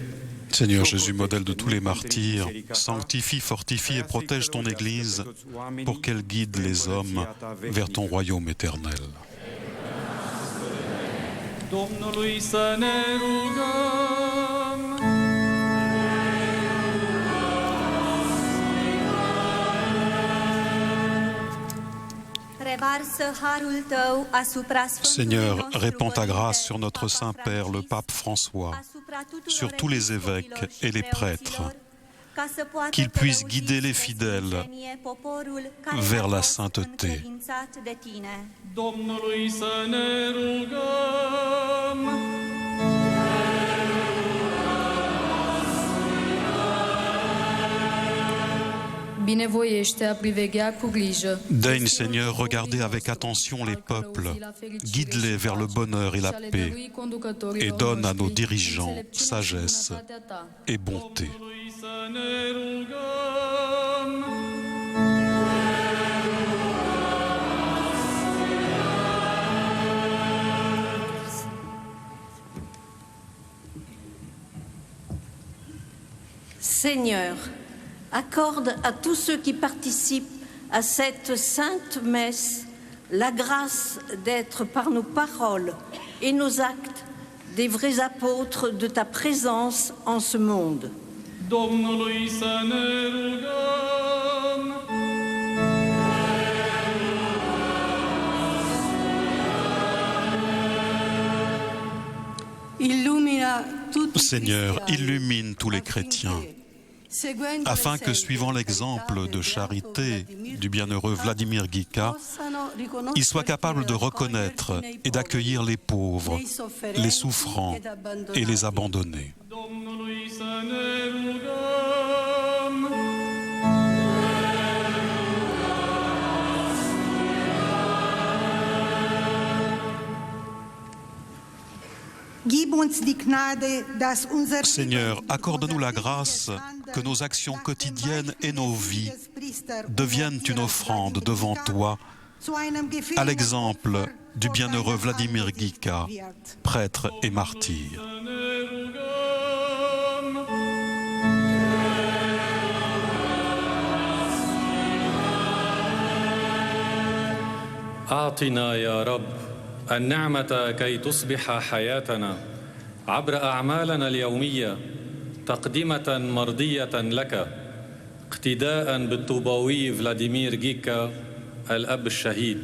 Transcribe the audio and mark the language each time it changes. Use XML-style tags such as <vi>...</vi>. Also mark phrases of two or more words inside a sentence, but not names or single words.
<fr>Seigneur Jésus, modèle de tous les martyrs, sanctifie, fortifie et protège ton Église pour qu'elle guide les hommes vers ton royaume éternel.</fr> <ro>Domnului să ne rugăm.</ro> <fr>Seigneur, répands ta grâce sur notre Saint-Père, le Pape François, sur tous les évêques et les prêtres, qu'ils puissent guider les fidèles vers la sainteté.</fr> <ro>Domnului să ne rugăm. Binevoiește a priveghea cu grijă.</ro> <fr>Daigne, Seigneur, regarder avec attention les peuples, guide-les vers le bonheur et la paix, et donne à nos dirigeants sagesse et bonté.</fr> <ro>Domnului să ne rugăm.</ro> <fr>Seigneur, accorde à tous ceux qui participent à cette sainte messe la grâce d'être par nos paroles et nos actes des vrais apôtres de ta présence en ce monde.</fr> <ro>Domnului să ne rugăm.</ro> <fr>Seigneur, illumine tous les chrétiens, afin que, suivant l'exemple de charité du bienheureux Vladimir Ghica, ils soient capables de reconnaître et d'accueillir les pauvres, les souffrants et les abandonnés.</fr> <ro>Domnului să ne rugăm.</ro> <fr>Seigneur, accorde-nous la grâce que nos actions quotidiennes et nos vies deviennent une offrande devant toi, à l'exemple du bienheureux Vladimir Ghica, prêtre et martyr.</fr> <ar>أعطنا يا رب النعمة كي تصبح حياتنا عبر أعمالنا اليومية تقدمة مرضية لك اقتداء بالطوباوي فلاديمير غيكا الأب الشهيد.</ar>